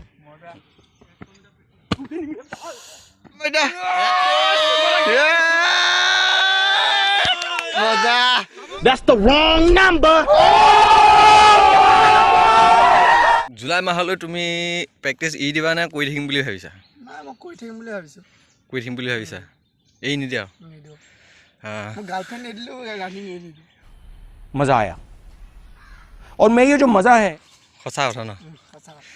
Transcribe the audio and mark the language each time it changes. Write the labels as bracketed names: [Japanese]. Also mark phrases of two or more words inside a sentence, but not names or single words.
[English] That's the wrong number. [Assamese] জুলাই মাহলৈ তুমি প্ৰেক্টিছ ই দিবা নে কৰি থাকিম বুলি ভাবিছা? নাই মই কৰি থাকিম বুলি ভাবিছোঁ। কৰি থাকিম বুলি ভাবিছা? এই নিদিয়া? নিদিওঁ। [Hindi] हाँ। [Assamese] মই গাৰ্লফ্ৰেণ্ড নিদিলোঁ, ৰানিং এৰি দিলোঁ। [Hindi] मजा आया और मैं ये जो मजा है [Assamese] সঁচা কথা ন? সঁচা কথা।